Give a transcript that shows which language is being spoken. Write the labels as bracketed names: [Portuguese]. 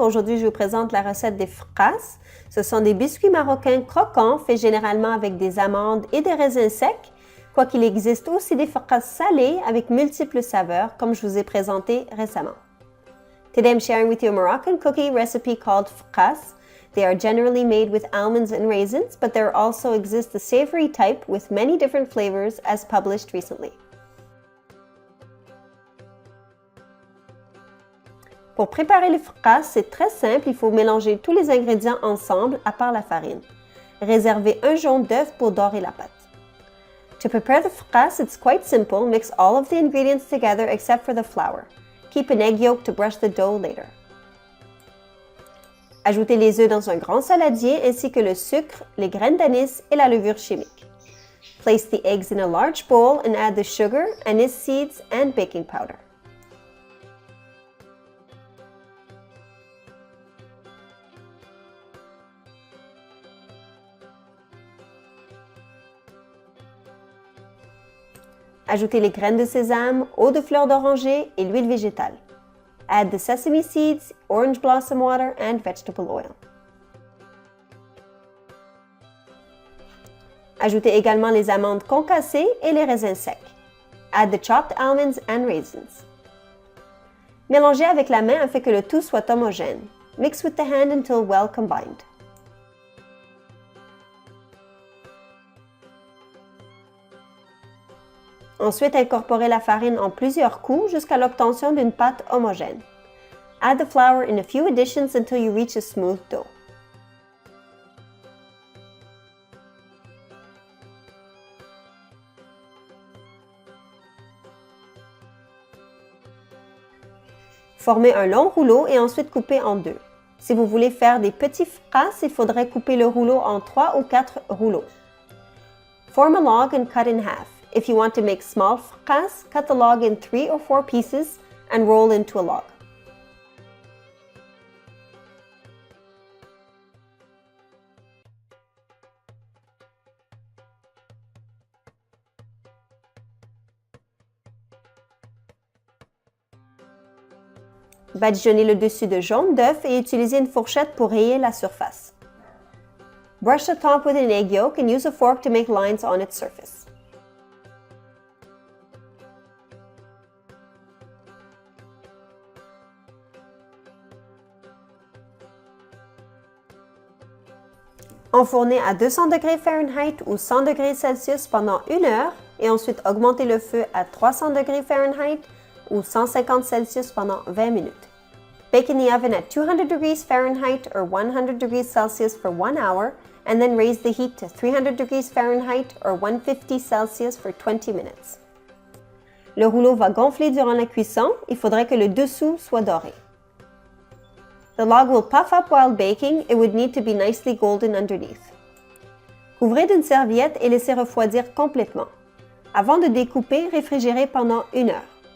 [French] Aujourd'hui, je vous présente la recette des fkas. Ce sont des biscuits marocains croquants faits généralement avec des amandes et des raisins secs, quoiqu'il existe aussi des fkas salés avec multiples saveurs, comme je vous ai présenté récemment. [English] Today I'm sharing with you a Moroccan cookie recipe called fkas. They are generally made with almonds and raisins, but there also exists a savory type with many different flavors as published recently. [French] Pour préparer les fkas, c'est très simple, il faut mélanger tous les ingrédients ensemble à part la farine. Réservez un jaune d'œuf pour dorer la pâte. [English] To prepare the fkas, it's quite simple. Mix all of the ingredients together except for the flour. Keep an egg yolk to brush the dough later. [French] Ajoutez les œufs dans un grand saladier ainsi que le sucre, les graines d'anis et la levure chimique. [English] Place the eggs in a large bowl and add the sugar, anise seeds, and baking powder. [French] Ajoutez les graines de sésame, eau de fleur d'oranger et l'huile végétale. [English] Add the sesame seeds, orange blossom water, and vegetable oil. [French] Ajoutez également les amandes concassées et les raisins secs. [English] Add the chopped almonds and raisins. [French] Mélangez avec la main afin que le tout soit homogène. [English] Mix with the hand until well combined. [French] Ensuite, incorporez la farine en plusieurs coups jusqu'à l'obtention d'une pâte homogène. [English] Add the flour in a few additions until you reach a smooth dough. [French] Formez un long rouleau et ensuite coupez en deux. Si vous voulez faire des petits fkas, il faudrait couper le rouleau en 3 ou 4 rouleaux. [English] Form a log and cut in half. If you want to make small fkas, cut the log in 3 or 4 pieces and roll into a log. [French] Badigeonnez le dessus de jaune d'œuf et utilisez une fourchette pour rayer la surface. [English] Brush the top with an egg yolk and use a fork to make lines on its surface. [French] Enfournez à 200 degrés Fahrenheit ou 100 degrés Celsius pendant 1 heure et ensuite augmentez le feu à 300 degrés Fahrenheit ou 150 Celsius pendant 20 minutes. [English] Bake in the oven at 200 degrees Fahrenheit or 100 degrees Celsius for 1 hour and then raise the heat to 300 degrees Fahrenheit or 150 Celsius for 20 minutes. [French] Le rouleau va gonfler durant la cuisson, il faudrait que le dessous soit doré. [English] The log will puff up while baking. It would need to be nicely golden underneath. [French] Couvrez d'une serviette et laissez refroidir complètement. Avant de découper, réfrigérez pendant 1 heure.